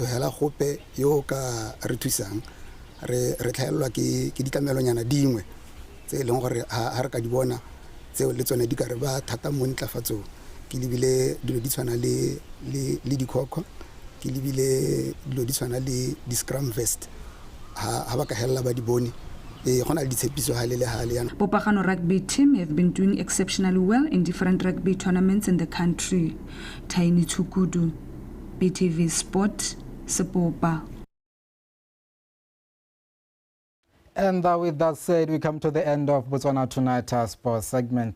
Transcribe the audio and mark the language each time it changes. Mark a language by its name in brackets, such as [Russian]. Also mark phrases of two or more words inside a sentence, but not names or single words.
[Tswana] hela gope yo ka re thusang re tlhaelwa ke ditlamelonyana dingwe tse e leng gore ha re ka di bona le tsone di ka re ba thata mo ntlafatsong ke lebile dilo di tshwana le dikhokho ke lebile dilo di tshwana le di-scrum vest ha ba ka hella ba di bone gona le ditshepiso ha le yana. [English] Popagano rugby team have been doing exceptionally well in different rugby tournaments in the country. Tiny Tukudu, BTV Sport, Sepopa. And with that said, we come to the end of Botswana Tonight sports segment.